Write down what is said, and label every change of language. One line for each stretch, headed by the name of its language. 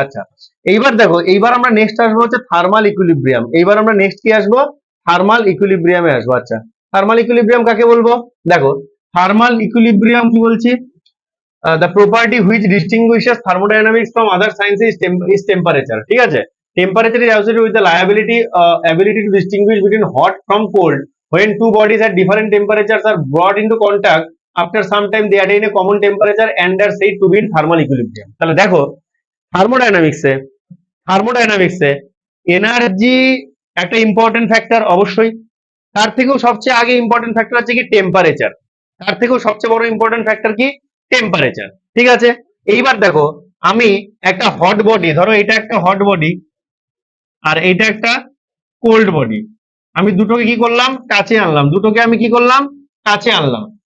Bangla: আচ্ছা, এইবার দেখো, এইবার আমরা নেক্সট আসবো হচ্ছে থার্মাল ইকুইলিব্রিয়াম। এইবার আমরা নেক্সট কি আসবো? থার্মাল ইকুইলিব্রিয়ামে আসবো। আচ্ছা, থার্মাল ইকুইলিব্রিয়াম কাকে বলবো? দেখো, থার্মাল ইকুইলিব্রিয়াম কি বলছি?
English: the property which distinguishes thermodynamics from other sciences is temperature,
Bangla: ঠিক আছে?
English: Temperature is associated with the ability to distinguish between hot from cold when two bodies at different temperatures are brought into contact. After some time they attain a common temperature and are said to be in thermal equilibrium.
Bangla: তাহলে দেখো, থার্মোডাইনামিক্সে, থার্মোডাইনামিক্সে energy একটা important factor অবশ্যই, তার থেকেও সবচেয়ে আগে important factor হচ্ছে কি টেম্পারেচার। তার থেকেও সবচেয়ে বড় ইম্পর্টেন্ট ফ্যাক্টর কি টেম্পারেচার। ঠিক আছে, এইবার দেখো আমি একটা হট বডি, ধরো এটা একটা হট বডি আর এটা একটা কোল্ড বডি, আমি দুটোকে কি করলাম টাচে আনলাম, দুটোকে আমি কি করলাম টাচে আনলাম।